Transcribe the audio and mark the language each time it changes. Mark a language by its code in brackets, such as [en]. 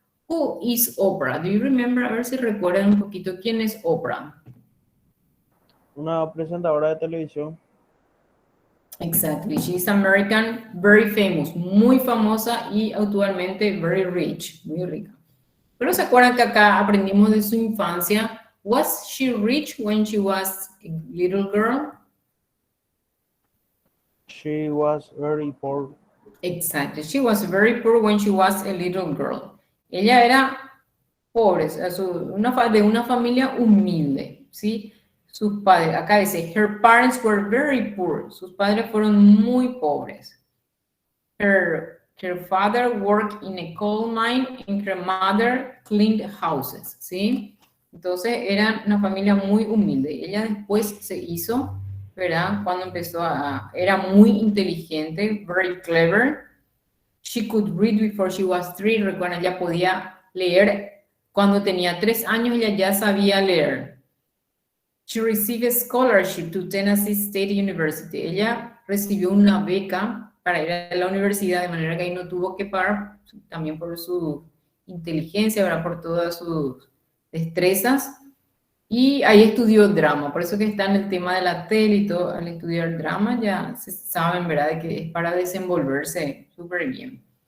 [en] Who is Oprah? Do you remember? [es] A ver si recuerdan un poquito quién es Oprah. Una presentadora de televisión. [en] Exactly. She's American, very famous, [es] muy famosa y actualmente [en] very rich, [es] muy rica. Pero se acuerdan que acá aprendimos de su infancia. [en] Was she rich when she was a little girl? She was very poor. Exactly. She was very poor when she was a little girl. [es] Ella era pobre, o sea, de una familia humilde, ¿sí? Sus padres, acá dice, [en] her parents were very poor. [es] Sus padres fueron muy pobres. [en] Her father worked in a coal mine and her mother cleaned houses, ¿sí? [es] Entonces, eran una familia muy humilde. Ella después se hizo, ¿verdad? Cuando empezó era muy inteligente, [en] very clever. She could read before she was 3. [es] Recuerden, ella podía leer. Cuando tenía 3 años, ella ya sabía leer. [en] She received a scholarship to Tennessee State University. [es] Ella recibió una beca para ir a la universidad, de manera que ahí no tuvo que pagar, también por su inteligencia, ¿verdad? Por todas sus destrezas. Y ahí estudió drama, por eso que está en el tema de la tele y todo. Al estudiar drama ya se saben, ¿verdad?, de que es para desenvolverse súper bien.